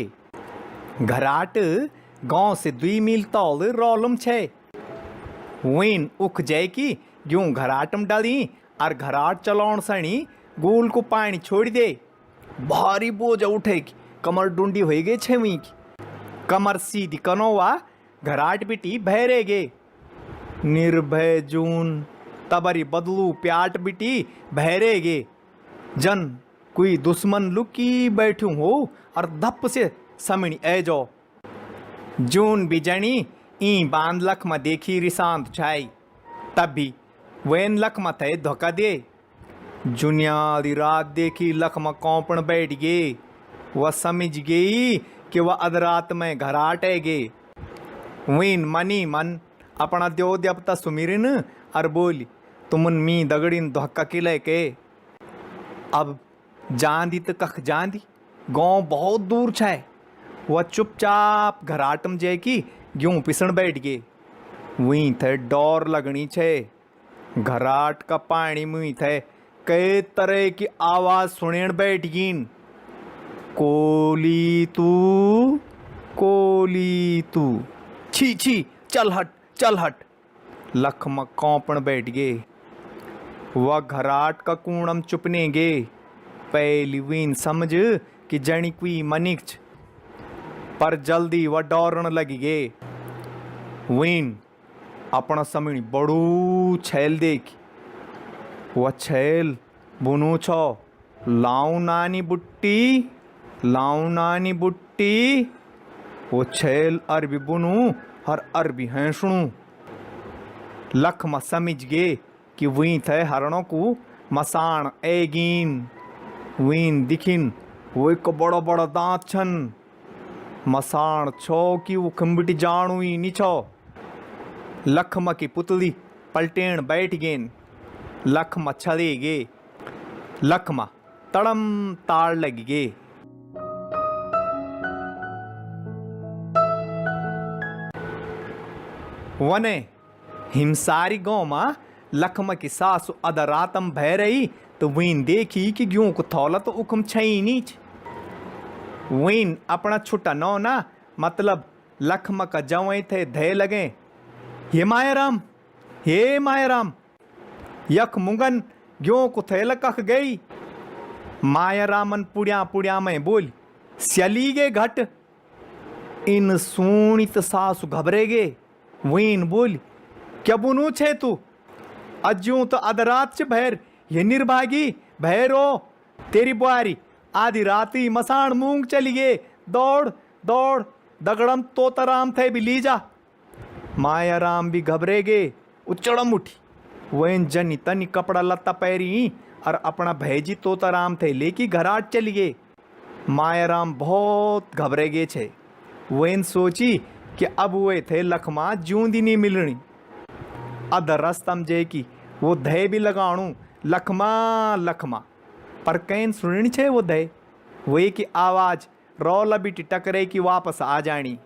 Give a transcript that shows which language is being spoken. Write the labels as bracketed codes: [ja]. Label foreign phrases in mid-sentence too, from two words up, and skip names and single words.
[gbm] घराट गांव से 2 मील तौल रोलम छे। वीन उख जाए की यूं घराटम डाली और घराट चलाउण सणी गोल को पानी छोड़ दे। भारी बोझ उठे की कमर डूंडी हो गए छे। वहीं की कमर सीधी कनोवा घराट बिटी भैरे गे। निर्भय जून तबरी बदलू प्याट बिटी भैरे गे। जन कोई दुश्मन लुकी बैठू हो और धप से समणी ए जो। जून बिजणी ई बांध लखमा देखी रिसांत छाई। तब भी वैन लखमा थे धोखा दे। जुनियादी रात देखी लखमा कौपण बैठ गए। वह समझ गई कि वह अधरात में घराट गे। वीन मनी मन अपना देव देवता सुमिरन और बोली, तुमन मी दगड़िन धोखा किले के। अब जांदी तो कख जांदी, गांव बहुत दूर छे। वह चुपचाप घराटम जे की गेहूं पिसण बैठ गए। वहीं थे डोर लगनी छे। घराट का पानी मुई थे कई तरह की आवाज सुनेण बैठ गईन। कोली तू छी छी, चल हट चल हट। लखमा कौपण बैठ गए। वह घराट का कूणम चुपने गे। पहली वीन समझ कि जणी कोई मनिक्च, पर जल्दी वह डौरण लगी गे। वीन अपना समणी बड़ू छैल देख। वह छैल बुनू छो, लाऊ नानी बुट्टी, लाऊ नानी बुट्टी। वो छैल अरबी बुनू और अरबी हैंसणू। लखमा समझ गे कि वहीं थे हरणों को मसाण एगीन। वीन दिखिन वो एक बड़ा बड़ा दांत छन। मसाण छो कि वो खम्बिटी जानू ही नी छो। लखमा की पुतली पलटेण बैठ गेन। लखमा छले गे। लखमा तड़म ताड़ लगी गे। वने हिमसारी गांव में लखमा की सासु अदरातम भय रही तो वीन देखी कि ग्यों को थौला तो उकम छई नीच। वीन अपना छुट्टा नौ ना मतलब लखमा का जवाई थे धे लगे। हे मायाराम, हे मायाराम, यख मुंगन ग्यों को थे लकख गई। मायारामन पुड़िया पुड़िया में बोल, स्यली गे घट। इन सुनित सासु घबरे गे। वीन बोल, क्या बुनू छे तू? अज्यूं तो अदरात च भैर ये निर्भागी भैरो तेरी बुआरी आधी राती मसाण मूंग चली गे। दौड़ दौड़ दगड़म तोताराम थे भी लीजा। मायाराम भी घबरे गे। उचड़म उठी। वैन जनी तनी कपड़ा लत्ता पैरी और अपना भैजी तोताराम थे लेकी घराट चली गे। मायाराम बहुत घबरे गे छे। वैन सोची कि अब वे थे लखमा जूंदी नहीं मिलनी। अदर रस्तम जे की वो धय भी लगाणू लखमा लखमा, पर कैन सुननी छे वो धय। वे की आवाज रौला बिटी टकरे की वापस आ जानी।